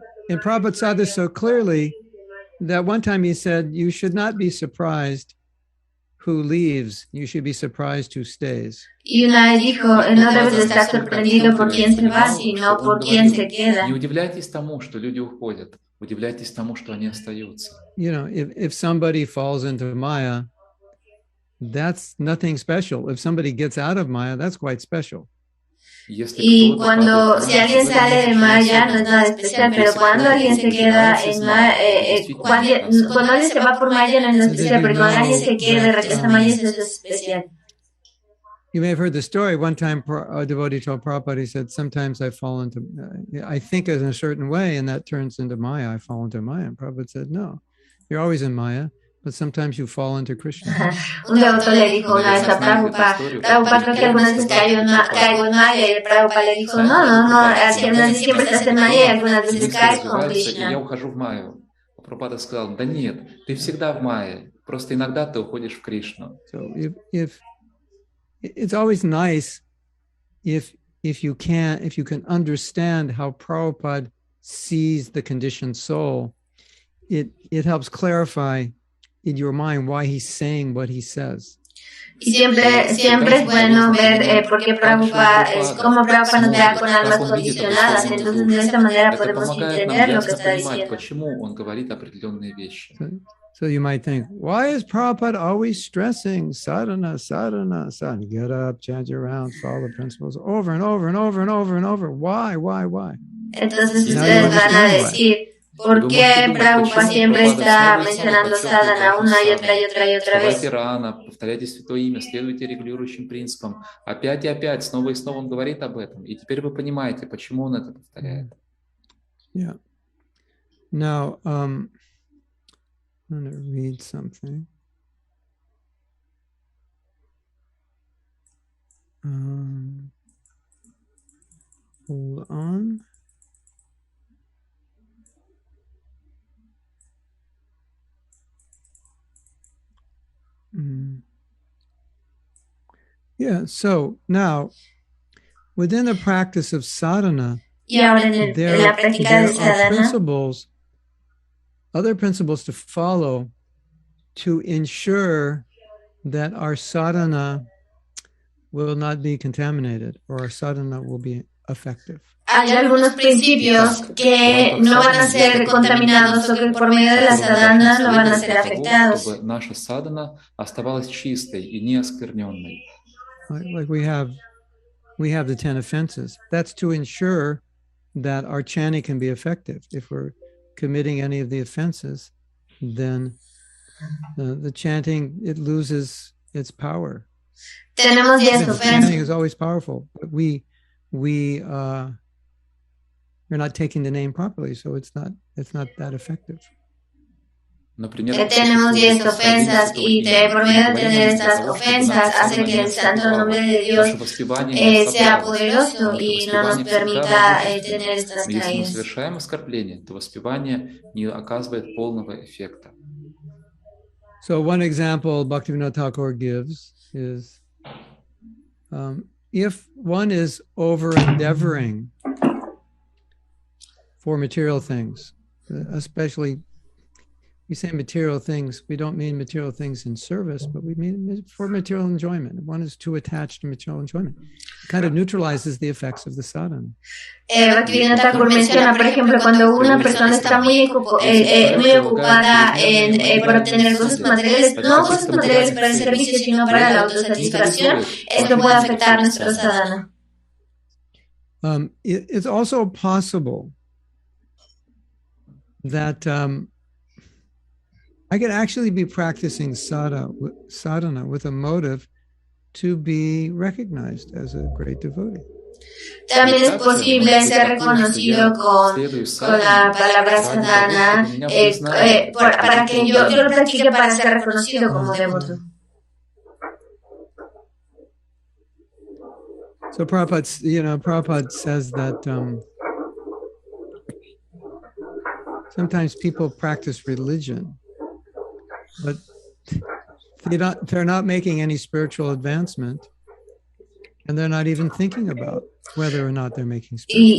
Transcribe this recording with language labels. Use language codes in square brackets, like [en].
[en] And Prabhupada saw this so clearly that one time he said, you should not be surprised who leaves, you should be surprised who stays. [es] Y una vez dijo, no debes de estar sorprendido por quién se va, sino por quién se queda. [ru] Не удивляйтесь тому, что люди уходят, удивляйтесь тому, что они остаются. [en] You know, if somebody falls into Maya, that's nothing special. If somebody gets out of Maya, that's quite special. [es] Y si alguien sale de Maya no es nada especial, pero cuando alguien se queda en Maya, cuando alguien se va por Maya no es nada especial, pero cuando alguien se queda y regresa a Maya eso es especial. [en] you may have heard the story. One time a devotee told Prabhupada, he said, sometimes I fall into, I think in a certain way, and that turns into Maya. I fall into Maya. And Prabhupada said, no, you're always in Maya, but sometimes you fall into Krishna. [es] Un devoto le dijo una vez a Prabhupada, Prabhupada, creo que algunas veces caigo en Maya, y el Prabhupada le dijo, no, algunas veces siempre estás en Maya y algunas veces caes con Krishna. [ru] Я ухожу в Майю. Прабхупада сказал, да нет, ты всегда в Майе, просто иногда ты уходишь в Кришну. [en] So if it's always nice if you can understand how Prabhupada sees the conditioned soul, it helps clarify in your mind why he's saying what he says. [es] Y siempre es bueno ver por qué Prabhupada, cómo Prabhupada nos vea con almas condicionadas. Entonces, de esta manera podemos entender lo que está diciendo. [ru] Почему он говорит определенные вещи. [en] So you might think, why is Prabhupada always stressing sadhana, sadhana, sadhana? Get up, chant your rounds, follow the principles over and over and over and over and over. Why? [es] Entonces ustedes van a decir, ¿por qué Prabhupada siempre está mencionando sadhana una y otra vez? [ru] Вставайте рано, повторяйте святое имя, следуйте регулирующим принципам. Опять и опять, снова и снова он говорит об этом. И теперь вы понимаете, почему он это повторяет. [en] Yeah. Now, I'm going to read something. Hold on. Yeah, so now, within the practice of sadhana, there are principles, other principles to follow to ensure that our sadhana will not be contaminated or our sadhana will be effective. [es] Hay algunos principios que no van a ser contaminados o que por medio de la sadhana no van a ser afectados. [ru] Чтобы наша садхана оставалась чистой и неоскверненной. [en] Like we have the 10 offenses. That's to ensure that our chanting can be effective. If we're committing any of the offenses, then the chanting, it loses its power. [es] Tenemos 10 ofensas. [en] Chanting is always powerful, but you're not taking the name properly, so it's not that effective. [es] Tenemos 10 ofensas y por medio de tener estas ofensas hace que el santo nombre de Dios sea poderoso y no nos permita tener estas caídas. [ru] Если мы совершаем оскорбление, то воспевание не оказывает полного эффекта. [en] So one example Bhaktivinoda Thakur gives is if one is over-endeavoring for material things, especially we say material things, we don't mean material things in service, but we mean for material enjoyment. One is too attached to material enjoyment. It kind of neutralizes the effects of the sadhana. [es] Bhaktivinoda Thakur menciona, por ejemplo, cuando una persona está muy ocupada por obtener cosas materiales, no cosas materiales para el servicio, sino para la autosatisfacción, esto puede afectar nuestro sadhana. [en] It's also possible that I could actually be practicing sadhana with a motive to be recognized as a great devotee. [es] También es posible ser reconocido con la palabra sadhana para que yo lo practique para ser reconocido como devoto. [en] So Prabhupada says that sometimes people practice religion, but they're not making any spiritual advancement, and they're not even thinking about whether or not they're making spiritual